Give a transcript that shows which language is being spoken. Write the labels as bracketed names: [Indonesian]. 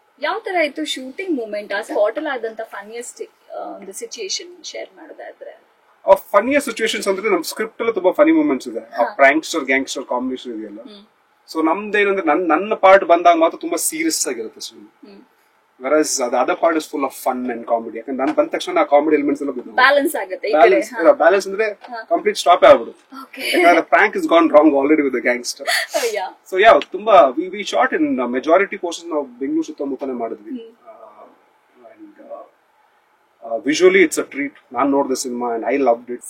[Kannada] ಯಾವ ತರ ಆಯ್ತು ಶೂಟಿಂಗ್ ಮೂಮೆಂಟ್? ಆ ಸ್ಪಾಟ್ ಅಲ್ಲಿ ಆದಂತ ಫನ್ನಿಯಸ್ಟ್ ಒಂದು ಸಿಚುಯೇಷನ್ ಶೇರ್ ಮಾಡೋದಾದ್ರೆ? ಫನ್ನಿಯಸ್ಟ್ ಸಿಚುಯೇಷನ್ಸ್ ಅಂದ್ರೆ ನಮ್ ಸ್ಕ್ರಿಪ್ಟ್ ಅಲ್ಲಿ ತುಂಬಾ ಫನಿ ಮೂಮೆಂಟ್ಸ್ ಇದೆ. ಆ ಪ್ರಾಂಕ್ಸ್ಟರ್ ಗ್ಯಾಂಗ್ಸ್ಟರ್ ಕಾಂಬಿನೇಷನ್ ಇದೆಯಲ್ಲ. ಸೊ ನಮ್ದೇನಂದ್ರೆ ನನ್ನ ಪಾರ್ಟ್ ಬಂದಾಗ ಮಾತ್ರ ತುಂಬಾ ಸೀರಿಯಸ್ ಆಗಿರುತ್ತೆ cinema. [English] Whereas the other part is full of fun and comedy. [Kannada] ಯಾಕಂದ್ರೆ ನಾನು ಬಂದ ತಕ್ಷಣ ಆ ಕಾಮಿಡಿ ಎಲಿಮೆಂಟ್ಸ್ ಎಲ್ಲ ಬ್ಯಾಲೆನ್ಸ್ ಆಗುತ್ತೆ. ಬ್ಯಾಲೆನ್ಸ್ ಅಂದ್ರೆ ಕಂಪ್ಲೀಟ್ ಸ್ಟಾಪ್ ಆಗ್ಬಿಡುತ್ತೆ. ಯಾಕಂದ್ರೆ [English] Prank is gone wrong already with the gangster. [Kannada] So yeah, ತುಂಬಾ [English] we shot in majority portion [Kannada] ನಾವು ಬೆಂಗಳೂರು ಸುತ್ತಮುತ್ತನೇ ಮಾಡಿದ್ವಿ. [English] And visually it's a treat. [Kannada] ನಾನು ನೋಡಿದ cinema [English] And I loved it.